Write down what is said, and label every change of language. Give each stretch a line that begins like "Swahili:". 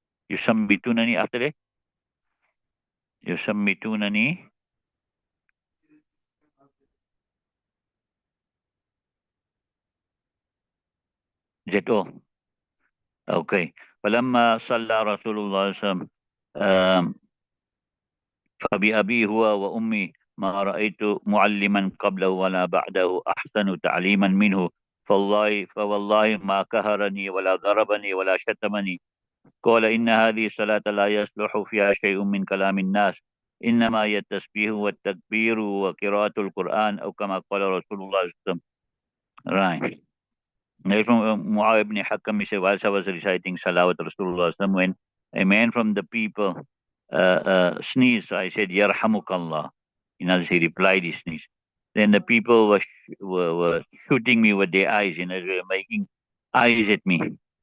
English: يسمتونني after that. يسمتونني ZO. Okay.
Arabic: فلما صلى رسول الله صلى الله عليه وسلم فبأبي هو وأمي ما رأيت معلما قبله ولا بعده أحسن تعليما منه. فوالله ما كهرني ولا ضربني ولا شتمني. قال إن هذه الصلاة لا يصلح فيها شيء من كلام الناس إنما هي التسبيح والتكبير وقراءة القرآن أو كما قال رسول الله صلى الله عليه وسلم.
English: Right. Now from Muawiyah ibn Hakam, he said, whilst I was reciting Salawat Rasulullah, when a man from the people sneezed, so I said, Yarhamukallah. He replied, he sneezed. Then the people were shooting me with their eyes, they were making eyes at me.